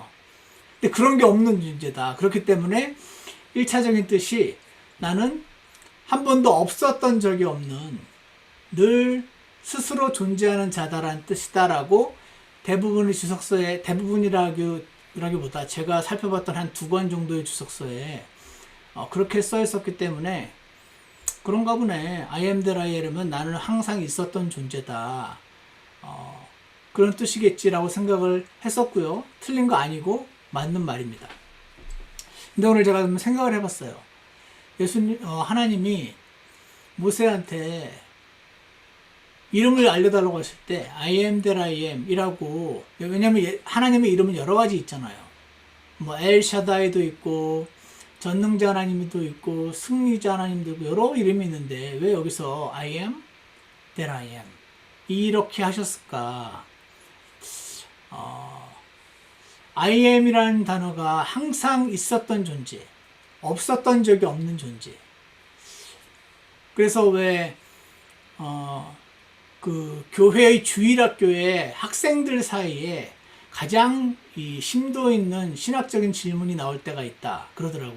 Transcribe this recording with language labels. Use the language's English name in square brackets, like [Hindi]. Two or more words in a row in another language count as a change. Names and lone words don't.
[Korean] 근데 그런 게 없는 존재다. 그렇기 때문에 1차적인 뜻이 나는 한 번도 없었던 적이 없는, 늘 스스로 존재하는 자다라는 뜻이다라고 대부분의 주석서에, 대부분이라기보다 제가 살펴봤던 한 2권 정도의 주석서에 그렇게 써 있었기 때문에 그런가 보네. [English] I am that I am [Korean] 은 나는 항상 있었던 존재다. 그런 뜻이겠지라고 생각을 했었고요. 틀린 거 아니고 맞는 말입니다. 근데 오늘 제가 좀 생각을 해봤어요. 하나님이 모세한테 이름을 알려달라고 했을 때 [English] I am that I am [Korean] 이라고, 왜냐면 하나님의 이름은 여러 가지 있잖아요. 뭐 엘샤다이도 있고 전능자 하나님도 있고 승리자 하나님도 있고 여러 이름이 있는데 왜 여기서 [English] I am that I am [Korean] 이렇게 하셨을까? [English] I am [Korean] 이라는 단어가 항상 있었던 존재, 없었던 적이 없는 존재. 그래서 왜 그 교회의 주일학교에 학생들 사이에 가장 이 심도 있는 신학적인 질문이 나올 때가 있다 그러더라고요.